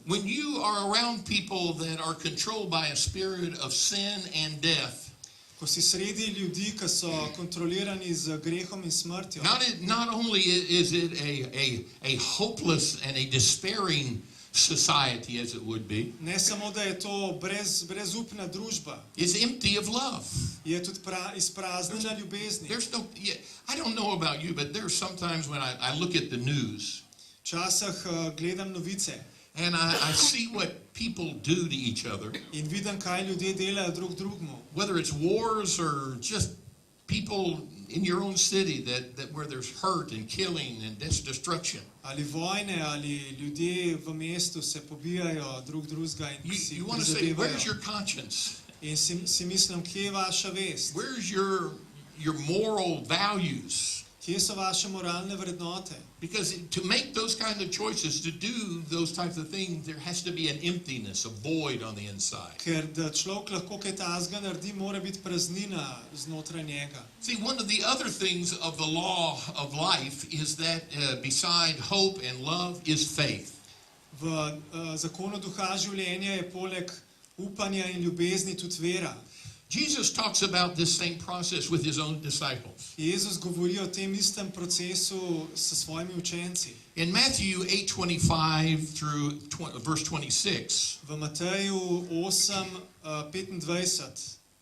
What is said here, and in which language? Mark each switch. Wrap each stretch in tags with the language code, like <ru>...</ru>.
<en>When you are around people that are controlled by a spirit of sin and death,</en> <sl>Ko si sredi ljudi, ki so kontrolirani z grehom in smrtjo,</sl> <en>not only is it a hopeless and a despairing society, as it would be,</en> <sl>ne samo, da je to brezupna družba,</sl> <en>it's empty of love.</en> <sl>je tudi izpraznjena ljubezni.</sl> <en>I don't know about you, but there's sometimes when I look at the news</en> <sl>Včasih gledam novice</sl> <en>and I see what people do to each other,</en> <sl>in vidim, kaj ljudje delajo drug drugemu.</sl> <en>whether it's wars or just people in your own city that where there's hurt and killing and destruction.</en> <sl>Ali vojne, ali ljudje v mestu se pobijajo drug drugega in si</sl> <en>You want to say, where's</en> <sl>prizadevajo.</sl> <en>your conscience?</en> <sl>In si mislim, kje je vaša vest?</sl> <en>Where's your moral values?</en> <sl>Kje so vaše moralne vrednote?</sl> <en>Because to make those kinds of choices, to do those types of things, there has to be an emptiness, a void on the inside.</en> <sl>Ker da človek lahko kaj takega naredi, mora biti praznina znotraj njega.</sl> <en>See, one of the other things of the law of life is that beside hope and love is faith.</en> <sl>V zakonu duha življenja je poleg upanja in ljubezni tudi vera.</sl> <en>Jesus talks about this same process with his own disciples.</en> <sl>Jezus govori o tem istem procesu s svojimi učenci.</sl> <en>In Matthew 8:25 through verse 26,</en> <sl>V Mateju 8:25</sl>